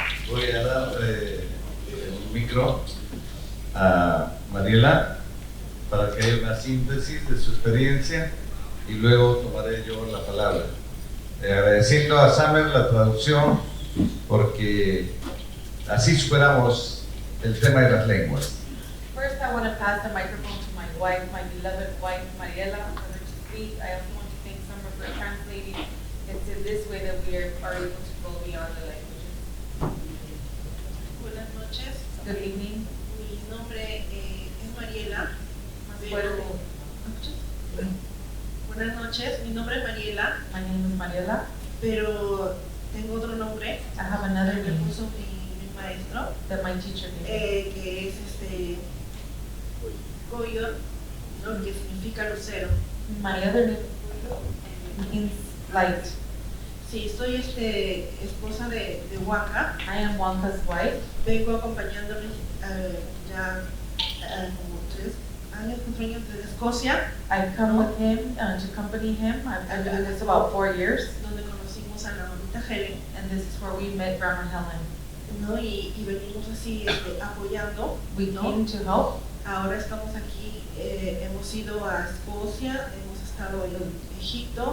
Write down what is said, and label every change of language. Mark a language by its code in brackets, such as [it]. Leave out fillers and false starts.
[es] Voy a dar el micro a Mariela para que haya una síntesis de su experiencia y luego tomaré yo la palabra. Agradeciendo a Summer la traducción, porque así superamos el tema de las lenguas. [en] First, I want to pass the microphone to my wife, my beloved wife, Mariela, for her to speak. I also want to thank Summer for translating. It's in this way that we are able to go beyond the languages. [es] Buenas noches. [en] Good evening. [es] Mi nombre es Mariela. Pero- Buenas noches, mi nombre es Mariela, [en] My name is Mariela. [es] pero tengo otro nombre [en] I have another [es] que me [en] name [es] puso mi maestro, [en] that my teacher gave me. [es] que es Goyo, ¿no? Que significa lucero. [en] My other name means light. [es] Sí, soy esposa de Waka. [en] I am Wanka's wife. [es] Vengo acompañándome ya como 3 años, 4 años desde Escocia, [en] I come with him to accompany him. I've been doing this about 4 years, [es] donde conocimos a la mamita Helen, [en] and this is where we met Grandma Helen. [es] ¿no? Y venimos así apoyando, [en] We [es] ¿no? [en] came to help. [es] Ahora estamos aquí, hemos ido a Escocia, hemos estado en Egipto,